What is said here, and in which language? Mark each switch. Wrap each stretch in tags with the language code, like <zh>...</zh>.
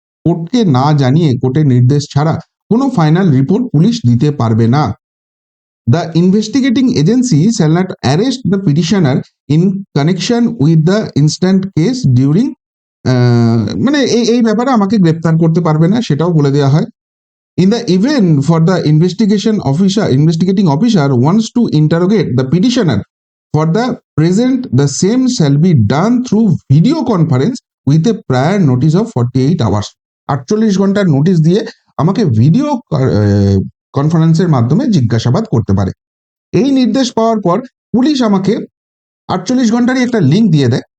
<bn>কোর্টকে না জানিয়ে, কোর্টের নির্দেশ ছাড়া কোনো ফাইনাল রিপোর্ট পুলিশ দিতে পারবে না।</bn> <en>the investigating agency shall not arrest the petitioner in connection with the instant case during,</en> <bn>মানে এই ব্যাপারে আমাকে গ্রেপ্তার করতে পারবে না, সেটাও বলে দেওয়া হয়।</bn> <en>In the event for the investigating officer wants to interrogate the petitioner for the present the same shall be done through video conference with a prior notice of 48 hours.</en> <bn>48 ঘন্টার নোটিশ দিয়ে আমাকে ভিডিও কনফারেন্সের মাধ্যমে জিজ্ঞাসাবাদ করতে পারে। এই নির্দেশ পাওয়ার পর পুলিশ আমাকে 48 ঘন্টারই একটা লিঙ্ক দিয়ে দেয়।</bn>